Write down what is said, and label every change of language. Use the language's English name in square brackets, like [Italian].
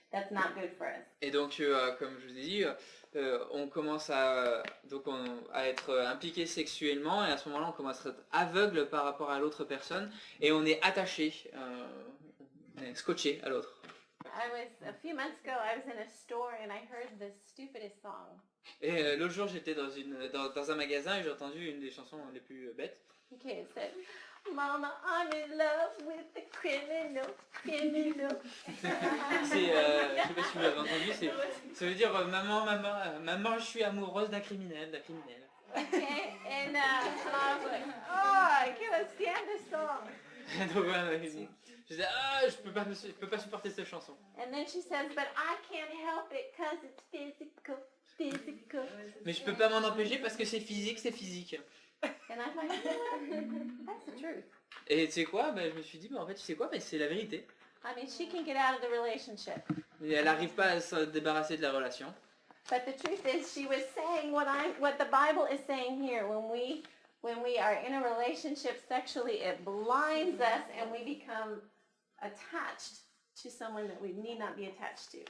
[English] That's not good for us. [French] Et donc, comme je vous ai dit, on commence à être impliqué sexuellement et à ce moment-là, on commence à être aveugle par rapport à l'autre personne et on est attaché, on est scotché à l'autre. [English] A few months ago, I was in a store and I heard the stupidest song. [French] Et l'autre jour, j'étais dans un magasin et j'ai entendu une des chansons les plus bêtes. [English] Okay, it said, Mama, I'm in love with the criminal. [French] C'est, je sais pas si vous l'avez entendu, ça veut dire maman, je suis amoureuse d'un criminel. [English] Okay, and I was like, oh, I can't stand this song. [French] Donc je disais je peux pas supporter cette chanson. [English] And then she says, but I can't help it because it's physical. [French] Mais je peux pas m'en empêcher parce que c'est physique. [English] And I thought, you know what? That's the truth. [French] Et tu sais quoi, je me suis dit, en fait, tu sais quoi, c'est la vérité. [English] I mean, she can get out of the relationship. [French] Et elle n'arrive pas à se débarrasser de la relation. [English] But the truth is, she was saying what the Bible is saying here. When we are in a relationship sexually, it blinds us and we become attached to someone that we need not be attached to.